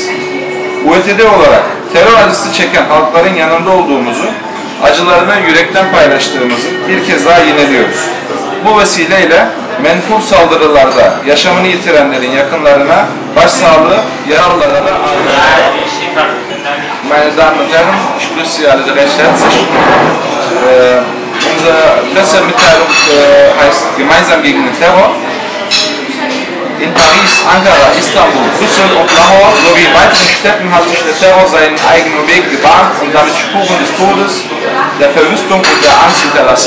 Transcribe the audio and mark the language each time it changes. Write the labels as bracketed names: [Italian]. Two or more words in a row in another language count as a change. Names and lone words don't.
[Turkish] UET'de olarak terör acısı çeken halkların yanında olduğumuzu, acılarını yürekten paylaştığımızı bir kez daha yineliyoruz. Bu vesileyle menfur saldırılarda yaşamını yitirenlerin yakınlarına başsağlığı, yaralılara da [German] Meine Damen und Herren, ich grüße Sie alle recht herzlich. Unsere Pressemitteilung heißt Gemeinsam gegen den Terror. In Paris, Ankara, Istanbul, Brüssel und Lahore sowie in weiteren Städten hat sich der Terror seinen eigenen Weg gebahnt und damit Spuren des Todes, der Verwüstung und der Angst hinterlassen.